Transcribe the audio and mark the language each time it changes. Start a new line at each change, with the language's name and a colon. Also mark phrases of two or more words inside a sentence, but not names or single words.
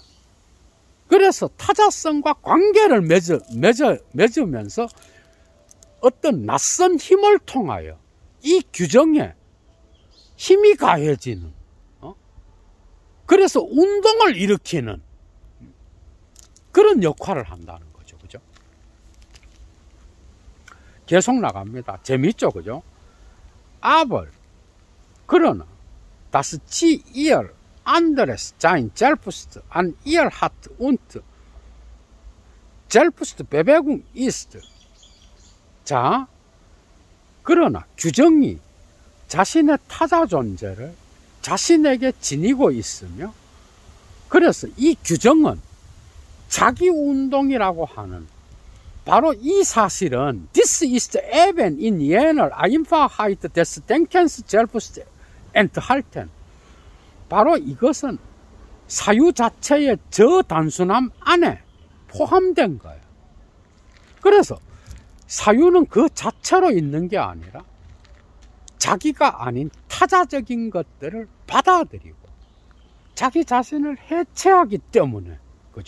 Korean: 그래서 타자성과 관계를 맺으면서 어떤 낯선 힘을 통하여 이 규정에 힘이 가해지는, 그래서 운동을 일으키는 그런 역할을 한다는 거죠. 그죠? 계속 나갑니다. 재밌죠? 그죠?
German: Aber, 그러나, das sie ihr anderes sein selbst an ihr hat und Selbstbewegung ist.
Korean: 자, 그러나 규정이 자신의 타자 존재를 자신에게 지니고 있으며, 그래서 이 규정은 자기 운동이라고 하는 바로 이 사실은
German: This ist eben in jener Einfachheit des Denkens selbst enthalten.
Korean: 바로 이것은 사유 자체의 저 단순함 안에 포함된 거예요. 그래서 사유는 그 자체로 있는 게 아니라 자기가 아닌 타자적인 것들을 받아들이고 자기 자신을 해체하기 때문에, 그죠?